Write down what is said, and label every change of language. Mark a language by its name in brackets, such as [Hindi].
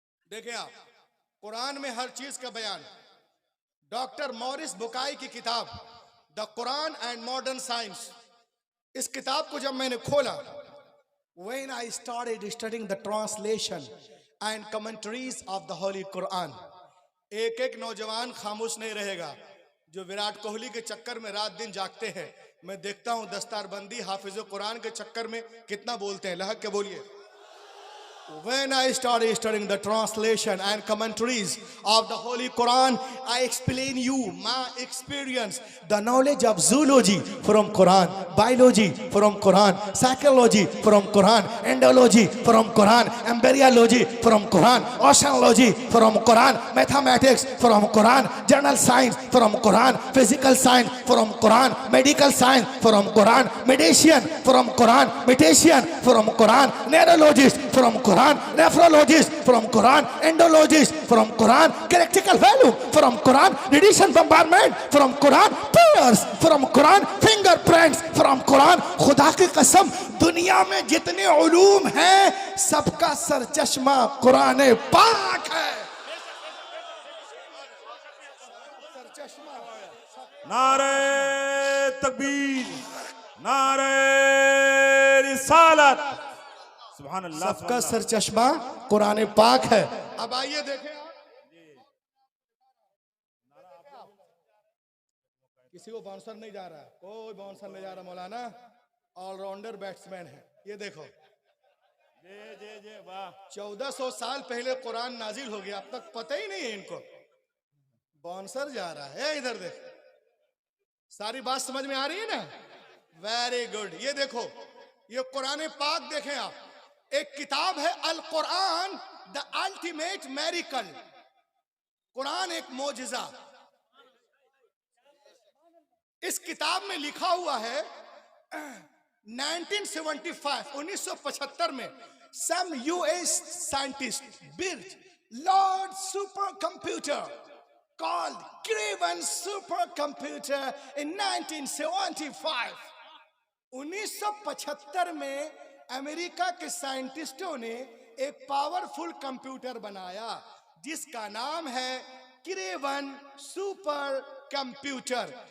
[Hindi] देखें आप, कुरान में हर चीज का बयान। डॉक्टर मॉरिस बुकाई की किताब the Quran and modern science, इस किताब को जब मैंने खोला, [English] when I started studying the translation and commentaries of the holy Quran, [Hindi] एक एक नौजवान खामोश नहीं रहेगा जो विराट कोहली के चक्कर में रात दिन जागते हैं। मैं देखता हूं दस्तारबंदी हाफिज कुरान के चक्कर में कितना बोलते हैं। लहक के बोलिए, [English] When I started studying the translation and commentaries of the Holy Quran, I explain you my experience, the knowledge of zoology from Quran, biology from Quran, psychology from Quran, endology from Quran, embryology from Quran, oceanology from Quran, mathematics from Quran, general science from Quran, physical science from Quran, medical science from Quran, medicine from Quran, meditation from Quran, neurologist from Quran, nephrologist from Quran, endologist from Quran, critical value from Quran, radiation bombardment from Quran, tears from Quran, fingerprints from Quran. [Hindi] खुदा की कसम दुनिया में जितने उलूम हैं सबका सरचश्मा कुरान पाक है. नारे तकबीर, नारे रिसालत, सुभान अल्लाह. सबका सरचश्मा कुरान पाक है. अब आइए देखें आप. किसी को बाउंसर नहीं जा रहा, कोई बाउंसर नहीं जा रहा. मौलाना ऑलराउंडर बैट्समैन है. ये देखो, जे वाह. 1400 साल पहले कुरान नाजिल हो गया, अब तक पता ही नहीं है इनको. बाउंसर जा रहा है. इधर देख, सारी बात समझ में आ रही है ना? [English] Very good. [Hindi] ये देखो, ये कुरान पाक देखें आप. एक किताब है अल कुरान द अल्टीमेट मेरिकल. कुरान एक मोजिजा. इस किताब में लिखा हुआ है 1975 में [English] some US scientist built large supercomputer called Craven supercomputer in 1975. [Hindi] 1975 में अमेरिका के साइंटिस्टों ने एक पावरफुल कंप्यूटर बनाया जिसका नाम है क्रेवन सुपर कंप्यूटर.